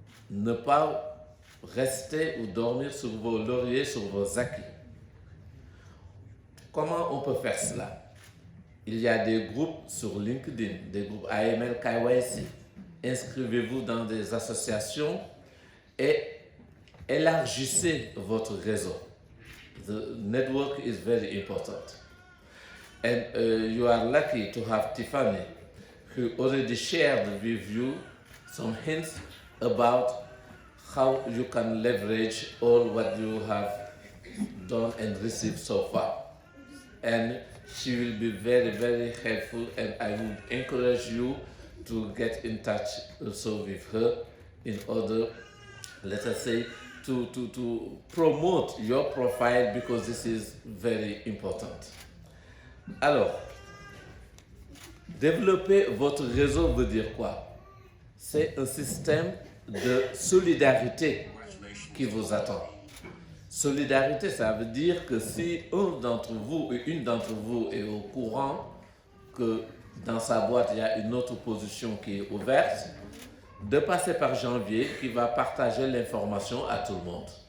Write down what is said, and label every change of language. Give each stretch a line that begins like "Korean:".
French: Ne pas rester ou dormir sur vos lauriers, sur vos acquis. Comment on peut faire cela? Il y a des groupes sur LinkedIn, des groupes AML KYC. Inscrivez-vous dans des associations et élargissez votre réseau.
English: The network is very important. And you are lucky to have Tiffany, who already shared with you some hints about how you can leverage all what you have done and received so far. And she will be very, very helpful, and I would encourage you to get in touch also with her in order, let us say, to promote your profile, because this is very important.
French: Alors, développer votre réseau veut dire quoi? C'est un système de solidarité qui vous attend. Solidarité, ça veut dire que si un d'entre vous et une d'entre vous est au courant que dans sa boîte, il y a une autre position qui est ouverte, de passer par Janvier qui va partager l'information à tout le monde.